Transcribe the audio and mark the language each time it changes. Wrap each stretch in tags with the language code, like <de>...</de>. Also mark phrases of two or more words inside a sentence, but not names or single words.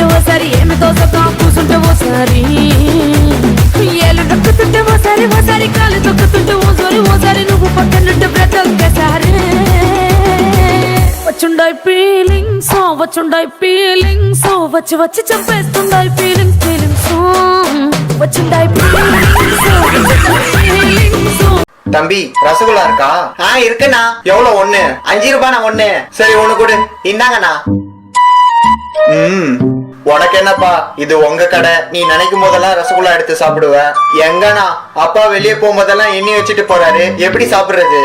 <te>ఓసారి ఏమి తోసక కూసుంటే ఓసారి ఏళ్ళు నొక్కుతుంటే ఓసారి ఓసారి కాలు తొక్కుతుంటే ఓసారి నువ్వు పక్కనుంటే బ్రతొక్కసారి వచ్చుండాయి ఫీలింగ్స్ వచ్చి వచ్చి చంపేస్తుండాయి ఫీలింగ్స్ వచ్చుండాయి ఫీలింగ్స్.</te> <ta>தம்பி, ரசகுல்லா இருக்கா? இருக்குண்ணா. எவ்வளவு? ஒண்ணு 5 ரூபாண்ணா. ஒண்ணு. சரி, ஒண்ணு கொடு. இந்தாங்கண்ணா. உனக்கு என்னப்பா, இது உங்க கடை. நீ நினைக்கும் போதெல்லாம் ரசகுல்லா எடுத்து சாப்பிடுவ. எங்கண்ணா, அப்பா வெளியே போகும்போதெல்லாம் எண்ணி வச்சுட்டு போறாரு, எப்படி சாப்பிடுறது?</ta>